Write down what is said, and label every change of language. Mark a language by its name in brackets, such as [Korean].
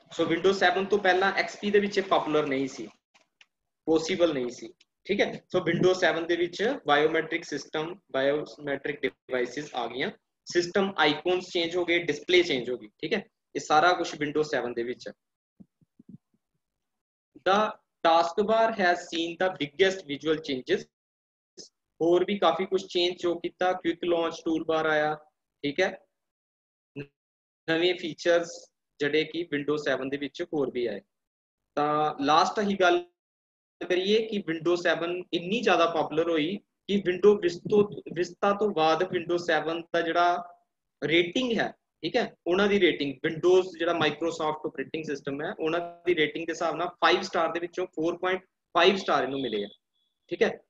[Punjabi] ਸੋ window 7 ਤੋਂ ਪਹਿਲਾਂ XP ਦੇ ਵਿੱਚ ਪਪੂਲਰ ਨਹੀਂ ਸੀ, ਪੋਸੀਬਲ ਨਹੀਂ ਸੀ, ਠੀਕ ਹੈ। ਸੋ ਵਿੰਡੋ 7 ਦੇ ਵਿੱਚ ਬਾਇਓਮੈਟ੍ਰਿਕ ਸਿਸਟਮ, ਬਾਇਓਮੈਟ੍ਰਿਕ ਡਿਵਾਈਸਿਸ ਆ ਗਈਆਂ, ਸਿਸਟਮ ਆਈਕਨਸ ਚੇਂਜ ਹੋ ਗਏ, ਡਿਸਪਲੇ ਚੇਂਜ ਹੋ ਗਈ, ਠੀਕ ਹੈ। ਇਹ ਸਾਰਾ ਕੁਝ ਵਿੰਡੋ 7 ਦੇ ਵਿੱਚ ਹੈ। [English] The taskbar has seen the biggest visual changes। [Punjabi] ਹੋਰ ਵੀ ਕਾਫੀ ਕੁਝ ਚੇਂਜ ਜੋ ਕੀਤਾ, ਕੁਇਕ ਲਾਂਚ ਟੂਲ ਬਾਰ ਆਇਆ, ਠੀਕ ਹੈ। ਨਵੇਂ ਫੀਚਰਸ ਜਿਹੜੇ ਕਿ ਵਿੰਡੋ 7 ਦੇ ਵਿੱਚ ਹੋਰ ਵੀ ਆਏ। ਤਾਂ ਲਾਸਟ ਹੀ ਗੱਲ ਕਰੀਏ ਕਿ ਵਿੰਡੋ 7 ਇੰਨੀ ਜ਼ਿਆਦਾ ਪਪੂਲਰ ਹੋਈ ਕਿ ਵਿੰਡੋ ਵਿਸਤਾ ਤੋਂ ਬਾਅਦ ਵਿੰਡੋ 7 ਦਾ ਜਿਹੜਾ ਰੇਟਿੰਗ ਹੈ, ਠੀਕ ਹੈ, ਉਹਨਾਂ ਦੀ ਰੇਟਿੰਗ ਵਿੰਡੋਜ਼ ਜਿਹੜਾ ਮਾਈਕਰੋਸਾਫਟ ਆਪਰੇਟਿੰਗ ਸਿਸਟਮ ਹੈ, ਉਹਨਾਂ ਦੀ ਰੇਟਿੰਗ ਦੇ ਹਿਸਾਬ ਨਾਲ 5 ਸਟਾਰ ਦੇ ਵਿੱਚੋਂ 4.5 ਸਟਾਰ ਇਹਨੂੰ ਮਿਲੇ ਆ, ਠੀਕ ਹੈ।